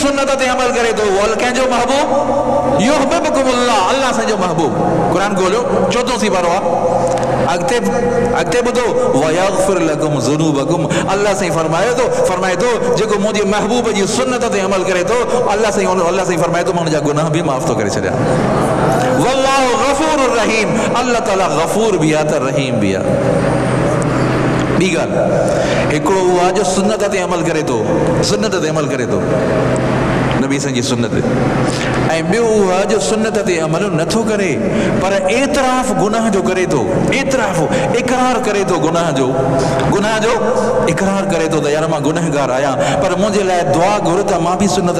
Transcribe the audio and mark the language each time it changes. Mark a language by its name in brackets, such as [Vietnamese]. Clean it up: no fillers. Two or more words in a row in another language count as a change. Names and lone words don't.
[Sindhi] सुन्नत ते अमल करे थो उहो कंहिंजो महबूब युहब्बिबकुमुल्लाह अल्लाह साईं जो महबूब क़ुरान खोलियो 14 सी पारो आहे अॻिते ॿुधो [Arabic] ويغفر لكم ذنوبكم [Sindhi] अल्लाह साईं फरमाए थो जेको मुंहिंजे महबूब जी सुन्नत ते अमल करे थो अल्लाह साईं फरमाए थो मां हुनजा गुनाह बि माफ़ थो करे छॾियां [Arabic] والله غفور رحيم [Sindhi] अल्लाह ताला गफूर भी आहे त रहीम भी आहे ॿी ॻाल्हि हिकिड़ो उहो आहे जो सुन्नत ते अमल करे थो नबी साईं जी सुन्नत ऐं ॿियो उहो आहे जो सुन्नत ते अमल नथो करे पर एतराफ़ गुनाह जो करे थो इकरार करे थो गुनाह जो इकरार करे थो त यार मां गुनहगार आहियां पर मुंहिंजे लाइ दुआ घुर त मां बि सुन्नत